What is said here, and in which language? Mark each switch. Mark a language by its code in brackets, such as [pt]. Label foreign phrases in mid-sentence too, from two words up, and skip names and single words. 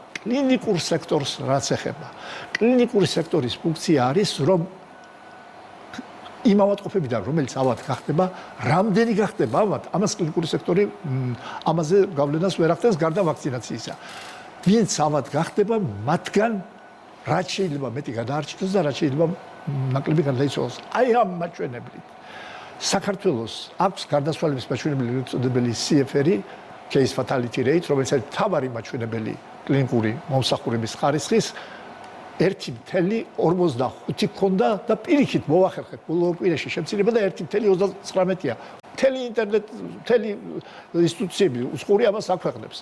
[ka] კლინიკურ სექტორს რაც ეხება. კლინიკური სექტორის ფუნქცია არის, რომ იმ ავადმყოფებიდან, რომელიც ავად გახდება, რამდენი გახდება ავად, ამას კლინიკური სექტორი ამაზე გავლენას ვერ ახდენს გარდა ვაქცინაციისა. ვინც ავად გახდება, მათგან რაც შეიძლება მეტი გადაარჩინოს და რაც შეიძლება ნაკლები გარდაიცვალოს. აი ამ მაჩვენებლით საქართველოს აქვს გარდაცვალების მაჩვენებელი უწოდებელი CFR, [en] case fatality rate, [ka] რომელიც არის მთავარი მაჩვენებელი კლინიკური მომსახურების ხარისხის 1.45 ქონდა და პირიქით მოახერხეთ ბოლო კვირაში შემცირება და 1.39-ია. მთელი ინტერნეტ, მთელი ინსტიტუციები უცხოური ამას აქვეყნებს.